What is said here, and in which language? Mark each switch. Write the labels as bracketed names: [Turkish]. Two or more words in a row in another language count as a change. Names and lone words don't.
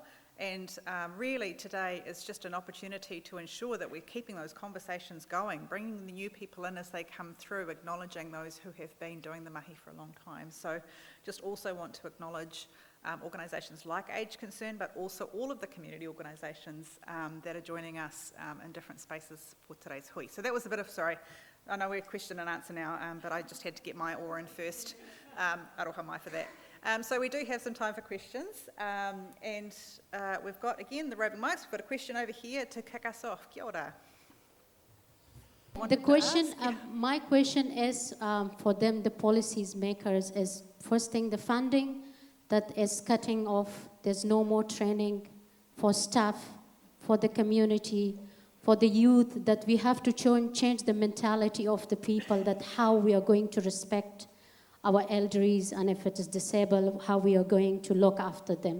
[English] And really today is just an opportunity to ensure that we're keeping those conversations going, bringing the new people in as they come through, acknowledging those who have been doing the mahi for a long time. So just also want to acknowledge organisations like Age Concern, but also all of the community organisations that are joining us in different spaces for today's hui. So that was a bit of, sorry, I know we're question and answer now, but I just had to get my oar in first. [Māori] Aroha mai [English] for that. So we do have some time for questions, and we've got, again, the roving mics. We've got a question over here to kick us off. [Māori] Kia ora. [English] The question, my question is for them, the policies makers, is first thing the funding that is cutting off. There's no more training for staff, for the community, for the youth, that we have to change the mentality of the people, that how we are going to respect our elderlies, and if it is disabled, how we are going to look after them.